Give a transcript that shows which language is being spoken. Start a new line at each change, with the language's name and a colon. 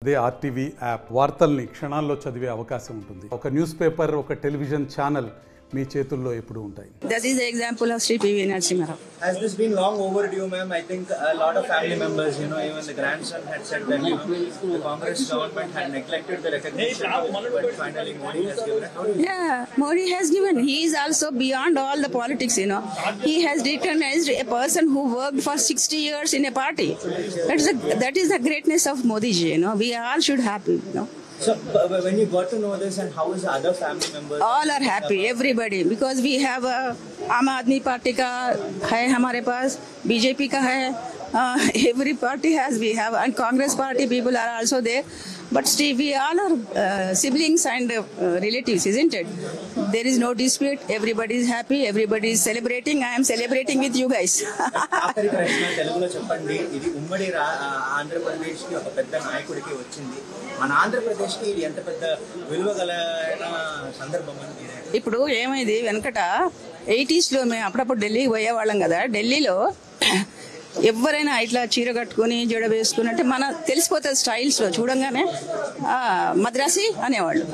Telugu: అదే RTV app వార్తల్ని క్షణాల్లో చదివే అవకాశం ఉంటుంది. ఒక న్యూస్ పేపర్, ఒక టెలివిజన్ ఛానల్ మీ చేతుల్లో ఎప్పుడు ఉంటాయి.
English: That is the example of Sri P.V. Narasimha Rao. Has this been long overdue, ma'am? I think a lot of family members, even the grandson had said that, the Congress government had neglected the recognition, but finally Modi has given it. Yeah, Modi has given. He is also beyond all the politics, He has recognized a person who worked for 60 years in a party. That is the greatness of Modi ji, We all should happy, So, when you got to know this, and how is the other family members? All are happy, everybody, because we have Aam Aadmi Party
Hindi: ka hai hamare paas,
English: BJP
Hindi: ka hai,
English: every party has, we have, and Congress Party people are also there. But still, we all are siblings and relatives, isn't it? There is no dispute. Everybody is happy. Everybody is celebrating. I am celebrating with you guys.
Telugu: ఆఖరి ప్రశ్న తెలుగులో చెప్పండి. ఇది ఉమ్మడి ఆంధ్రప్రదేశ్ కి ఒక పెద్ద నాయకుడికి వచ్చింది. మన ఆంధ్రప్రదేశ్ కి ఇది ఎంత పెద్ద విలువ గల సందర్భం అని. ఇప్పుడు ఏమైంది వెనకట 80s లో మేము అప్పుడప్పుడు ఢిల్లీకి పోయేవాళ్ళం కదా. ఢిల్లీలో ఎవరైనా ఇట్లా చీర కట్టుకుని జడ వేసుకుని అంటే మన తెలిసిపోతుంది స్టైల్స్ లో చూడంగానే మద్రాసి అనేవాళ్ళు.